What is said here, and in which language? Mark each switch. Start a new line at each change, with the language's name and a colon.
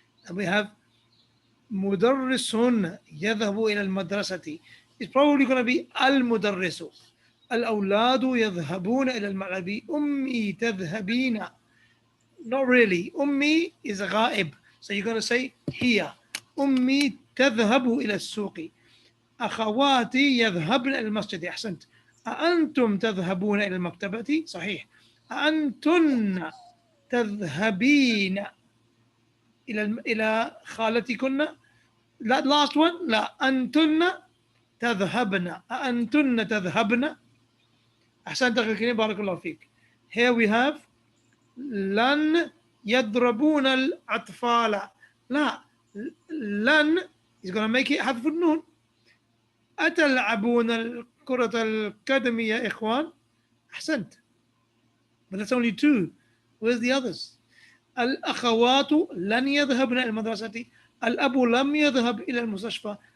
English: And we have
Arabic: مدرس يذهب إلى المدرسة.
English: It's probably going to be المدرس.
Arabic: الأولاد يذهبون إلى الملعب. أمي تذهبين.
English: Not really. Ummi is
Arabic: غائب.
English: So you're going to say
Arabic: هي أمي تذهب إلى السوق أخواتي يذهبن إلى المسجد. أحسنت. أأنتم تذهبون إلى المكتبة؟ صحيح. أأنتن تذهبين إلى خالتكن؟ لا
English: last one
Arabic: لا أنتن تذهبن. أأنتن تذهبن؟ أحسنت أخي الكريم بارك الله فيك.
English: Here we have
Arabic: لن يضربون الأطفال.
English: لا لن is going to make it
Arabic: حذف النون. أتلعبون الكرة القدم يا إخوان؟ أحسنت.
English: But that's only two. Where's the others?
Arabic: الأخوات لن يذهبن إلى المدرسة. الأب لم يذهب إلى المستشفى.